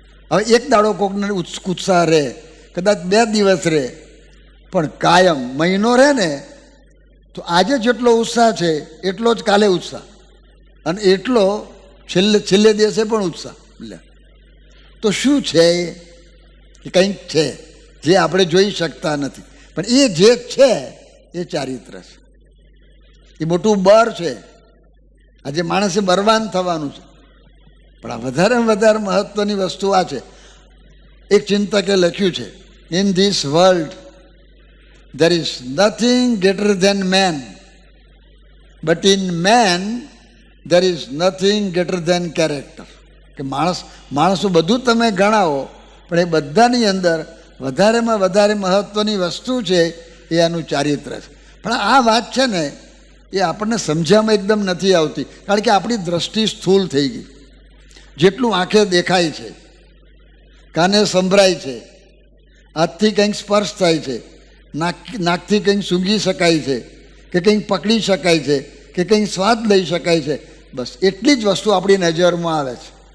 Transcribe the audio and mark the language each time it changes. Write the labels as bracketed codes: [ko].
[gu] હવે એક દાડો કોકને ઉત્સાહ રહે, કદાચ 2 દિવસ રહે, પણ કાયમ મહિનો રહે ને તો આજે જેટલો ઉત્સાહ છે એટલો જ કાલે ઉત્સાહ, અને એટલો છેલ્લે દિવસે પણ ઉત્સાહ. તો શું છે? એ કંઈક છે જે આપણે જોઈ શકતા નથી, પણ એ જે છે એ ચારિત્ર છે, એ મોટું બર છે. આજે માણસે બરબાદ થવાનું છે, પણ આ વધારેમાં વધારે મહત્વની વસ્તુ આ છે. એક ચિંતકે લખ્યું છે, [en] In this world there is nothing greater than man, but in man there is nothing greater than character. [gu] કે માણસો બધું તમે ગણાવો, પણ એ બધાની અંદર વધારેમાં વધારે મહત્વની વસ્તુ છે એ આનું ચારિત્ર છે. પણ આ વાત છે ને એ આપણને સમજવામાં એકદમ નથી આવતી, કારણ કે આપણી દ્રષ્ટિ સ્થૂલ થઈ ગઈ. જેટલું આંખે દેખાય છે, કાને સંભળાય છે, હાથથી કંઈક સ્પર્શ થાય છે, નાકથી કંઈક સૂંઘી શકાય છે, કે કંઈક પકડી શકાય છે, કે કંઈક સ્વાદ લઈ શકાય છે, બસ એટલી જ વસ્તુ આપણી નજરમાં આવે છે.